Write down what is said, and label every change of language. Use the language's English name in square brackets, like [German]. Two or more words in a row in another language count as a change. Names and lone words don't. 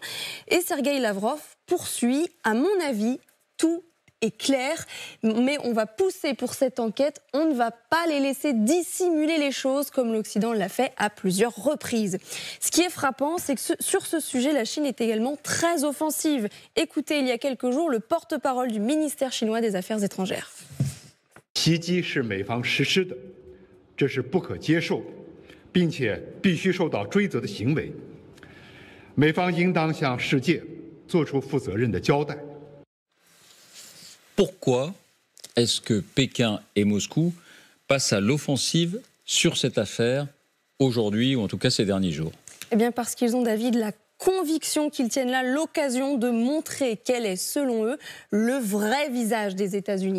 [French] Et Sergueï Lavrov poursuit, à mon avis, tout est clair, mais on va pousser pour cette enquête, on ne va pas les laisser dissimuler les choses comme l'Occident l'a fait à plusieurs reprises. Ce qui est frappant, c'est que sur ce sujet, la Chine est également très offensive. Écoutez, il y a quelques jours, le porte-parole du ministère chinois des Affaires étrangères. [Chinese] 袭击是美方实施的，这是不可接受的，并且必须受到追责的行为。美方应当向世界做出负责任的交代。 [French] Pourquoi est-ce que Pékin et Moscou passent à l'offensive sur cette affaire aujourd'hui, ou en tout cas ces derniers jours ? Eh bien parce qu'ils ont, David, la conviction qu'ils tiennent là l'occasion de montrer quel est, selon eux, le vrai visage des États-Unis.